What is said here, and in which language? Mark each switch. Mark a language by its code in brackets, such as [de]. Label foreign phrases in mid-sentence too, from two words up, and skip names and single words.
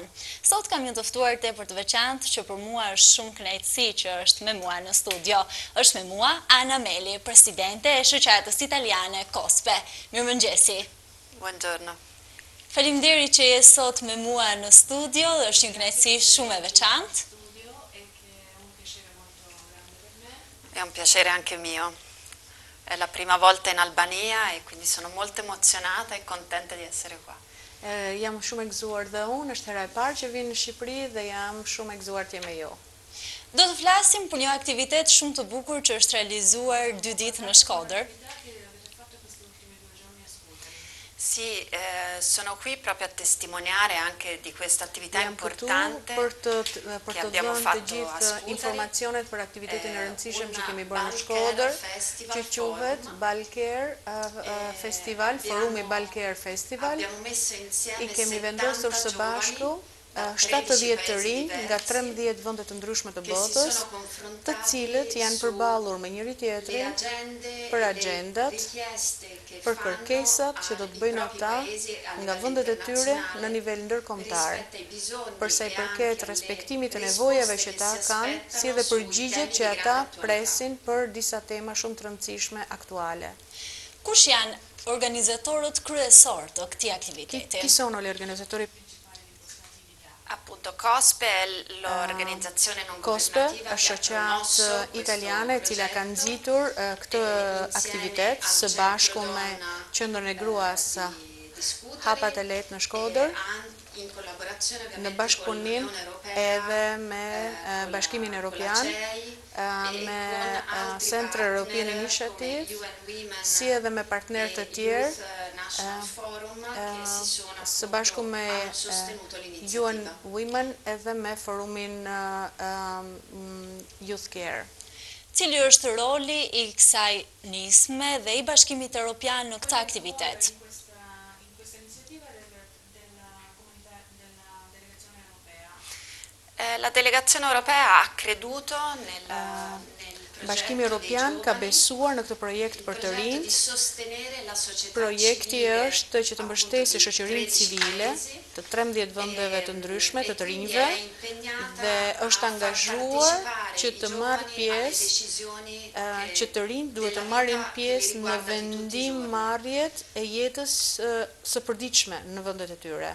[sq] Sot kam një të ftuar tepër të veçantë që për mua është shumë kënaqësi që është me mua në studio. Është me mua Ana Meli, presidente e shoqatës italiane COSPE. Mirëmëngjesi. [it] Buongiorno. [sq] Faleminderit që je sot me mua në studio, është një kënaqësi shumë e veçantë. [it] È un piacere anche mio. È la prima volta in Albania e quindi sono molto emozionata e contenta di essere qua. [sq] Jam shumë e gëzuar dhe unë, është hera e parë që vin në Shqipëri dhe jam shumë e gëzuar të jem me ju. Do të flasim për një aktivitet shumë të bukur që është realizuar 2 ditë në Shkodër. [it] Sì, sono qui proprio a testimoniare anche di questa attività importante che abbiamo fatto a Skutari. [sq] Informacionet për aktivitetin e rëndësishëm që kemi bërë në Shkodër, që quhet Balker Festival, Forumi Balker Festival. I kemi vendosur së bashku 70 të rinj nga 13 vende të ndryshme të botës, të cilët janë përballur me njëri tjetrin për agjendat, për kërkesat që do të bëjnë ata nga vendet e tyre në nivel ndërkombëtar, përsa i përket respektimit të nevojave që ata kanë, si edhe përgjigjet që ata presin për disa tema shumë të rëndësishme aktuale. Kush janë organizatorët kryesor të këtij aktiviteti? [it] Chi sono gli organizzatori? Appunto, COSPE è l'organizzazione non governativa [sq] COSPE është shoqatë italiane e cila ka nxitur këtë aktivitet së bashku me Qendrën e Gruas Hapat e Lehtë në Shkodër, në bashkëpunim edhe me Bashkimin Evropian, me Centre European Initiative, si edhe me partnerë të tjerë, së bashku me UN Women edhe me forumin Youth Care. Cili është roli i kësaj nisme dhe i Bashkimit Evropian në këtë aktivitet? [it] La delegazione europea ha creduto nel [sq] Bashkimi Evropian ka besuar në këtë projekt për të rinjt. Projekti është që të mbështesë shoqërinë civile të 13 vendeve të ndryshme të rinjve dhe është angazhuar që të marrë pjesë, që të rinjt duhet të marrin pjesë në vendimmarrjet e jetës së përditshme në vendet e tyre.